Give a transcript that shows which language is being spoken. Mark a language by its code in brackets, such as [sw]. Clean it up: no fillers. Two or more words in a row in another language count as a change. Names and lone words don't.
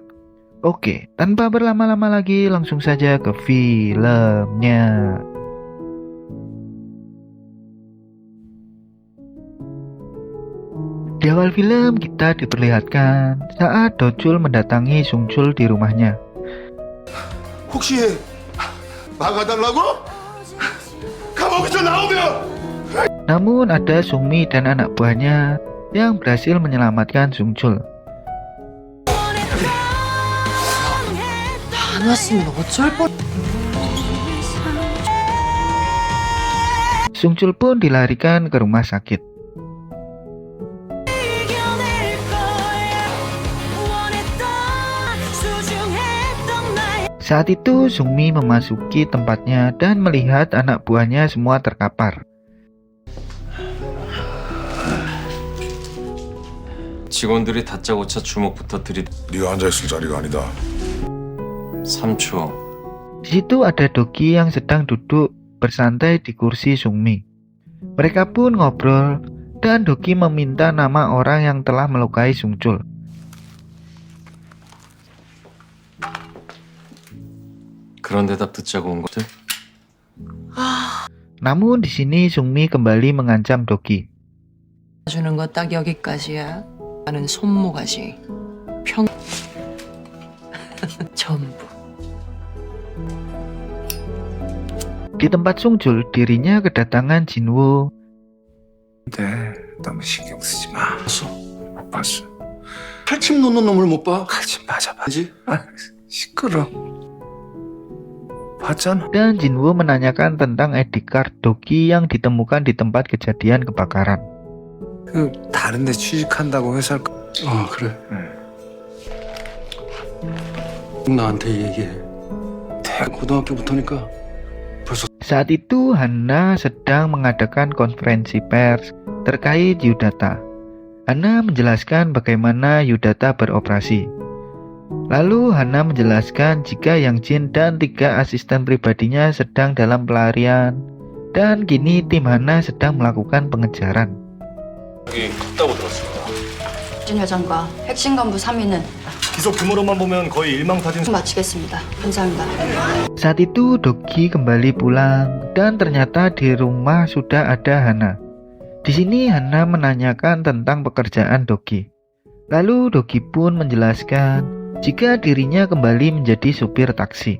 [id] Oke, tanpa berlama-lama lagi langsung saja ke filmnya. Di awal film kita diperlihatkan saat Dojul mendatangi Sungchul di rumahnya. [ko] 혹시 막아달라고? 감옥에서 나오면! [id] Namun ada Sungmi dan anak buahnya yang berhasil menyelamatkan Sungchul. [ko] 안 왔으면 어쩔 뻔. [id] Sungchul pun dilarikan ke rumah sakit. Saat itu Sungmi memasuki tempatnya dan melihat anak buahnya semua terkapar. [ko] 직원들이 다짜고짜 주먹부터 들이대. 네가 앉아있을 자리가 아니다. 3초. [id] Di situ ada Dogi yang sedang duduk bersantai di kursi Sungmi. Mereka pun ngobrol dan Dogi meminta nama orang yang telah melukai Sungchul. [ko] 그런 대답 듣자고 온 것들? [id] Namun di sini Sungmi kembali mengancam Dogi. [ko] 주는 거 딱 여기까지야. 나는 손모가지. 평 전부. [id] Di tempat Sungchul, dirinya kedatangan Jinwoo. [ko] 근데 너무 신경 쓰지 마. 못 봤어. 칼침 놓는 놈을 못 봐? 가지 맞아. 그지? 아, 시끄러. 봤잖아. [id] Dan Jinwoo menanyakan tentang ID card Dogi yang ditemukan di tempat kejadian kebakaran. [ko] 그 다른데 취직한다고 회사를. 아 그래. 나한테 얘기해. 고등학교부터니까 벌써. [id] Saat itu Hanna sedang mengadakan konferensi pers terkait Yudata. Hanna menjelaskan bagaimana Yudata beroperasi. Lalu Hanna menjelaskan jika Yang Jin dan 3 asisten pribadinya sedang dalam pelarian dan kini tim Hanna sedang melakukan pengejaran. [ko] 여기 갔다고 들었습니다. 진 회장과 핵심 간부 3인은 기소 규모로만 보면 거의 일망타진. 마치겠습니다. 감사합니다. [id] Saat itu Dogi kembali pulang dan ternyata di rumah sudah ada Hanna. Di sini Hanna menanyakan tentang pekerjaan Dogi. Lalu Dogi pun menjelaskan jika dirinya kembali menjadi supir taksi.